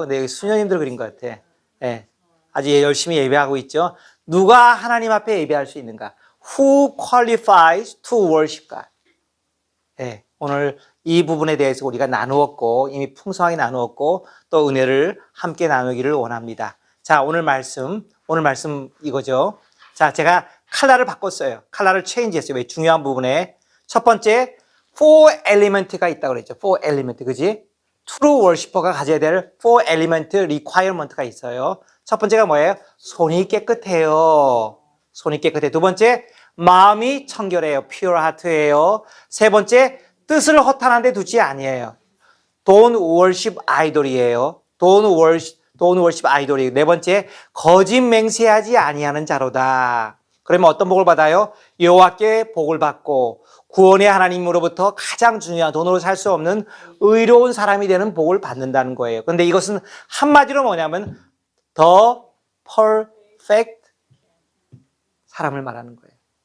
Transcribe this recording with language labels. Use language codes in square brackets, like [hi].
[ko] 근데 여기 수녀님들 그린 것 같아. 아주 열심히 예배하고 있죠. 누가 하나님 앞에 예배할 수 있는가? [en] Who qualifies to worship God? [ko] 오늘 이 부분에 대해서 우리가 나누었고 이미 풍성하게 나누었고 또 은혜를 함께 나누기를 원합니다. 자, 오늘 말씀 이거죠. 자, 제가 컬러를 바꿨어요. 컬러를 체인지했어요. 왜? 중요한 부분에 첫 번째 4 element가 있다고 그랬죠. 4 element, 그지? [en] True worshipper [ko] 가 가져야 될 4 element requirement가 있어요. 첫 번째가 뭐예요? 손이 깨끗해요. 손이 깨끗해. 두 번째, 마음이 청결해요. [en] pure heart [ko] 예요. 세 번째, 뜻을 허탄한 데 두지 아니에요. [en] Don't worship idol이에요. Don't worship idol이에요. [ko] 네 번째, 거짓 맹세하지 아니하는 자로다. 그러면 어떤 복을 받아요? 여호와께 복을 받고 구원의 하나님으로부터 가장 중요한 돈으로 살 수 없는 의로운 사람이 되는 복을 받는다는 거예요. 그런데 이것은 한마디로 뭐냐면 [en] the perfect [ko] 사람을 말하는 거예요.